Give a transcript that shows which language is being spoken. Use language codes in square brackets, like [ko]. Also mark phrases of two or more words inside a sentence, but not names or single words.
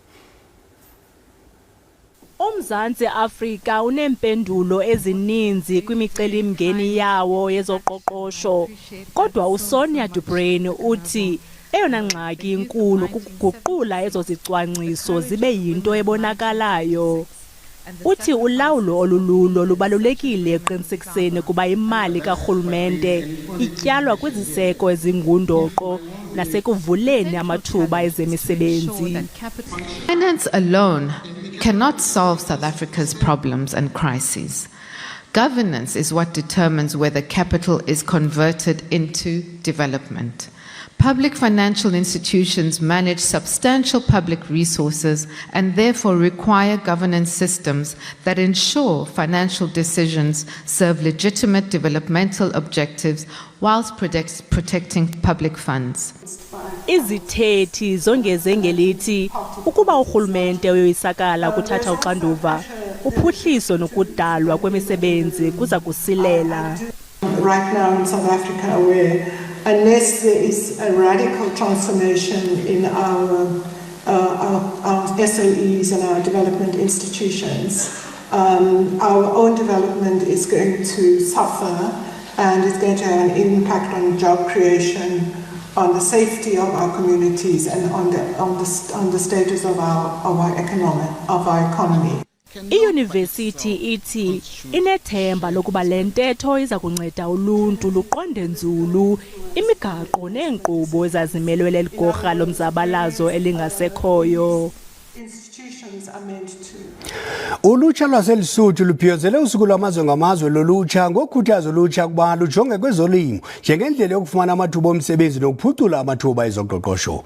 [xh] uMzantsi Afrika unempendulo ezininzi kwimiceli-mngeni yawo yezoqoqosho, kodwa uSonia de Bruyn uthi Eyona ngxaki inkulu kukuguqula ezo zicwangciso zibe yinto ebonakalayo. Uthi ulawulo olululo lubalulekile eqinisekiseni kuba imali karhulumente ityalwa kwiziseko ezingundoqo nasekuvuleni amathuba ezemisebenzi. [en] Finance alone cannot solve South Africa's problems and crises. Governance is what determines whether capital is converted into development. Public financial institutions manage substantial public resources and therefore require governance systems that ensure financial decisions serve legitimate developmental objectives whilst protecting public funds. [xh] Izithethi zongeze ngelithi ukuba urhulumente uyoyisakala kuthatha uxanduva, uphuhliso nokudalwa kwemisebenzi kuza kusilela. [en] Right now in South Africa, unless there is a radical transformation in our SOEs and our development institutions, our own development is going to suffer and it's going to have an impact on job creation, on the safety of our communities and on the status of our economy. [xh] iYunivesithi ithi inethemba lokuba le ntetho iza kunceda uluntu luqonde nzulu imigaqo neenkqubo ezazimelwe ligorha lomzabalazo elingasekhoyo. Ulutsha lwaseLesotho lubhiyozele usuku lwamazwe ngamazwe lolutsha ngokukhuthaza ulutsha kuba lujonge kwezolimo njengendlela yokufumana amathuba omsebenzi nokuphucula amathuba ezoqoqosho.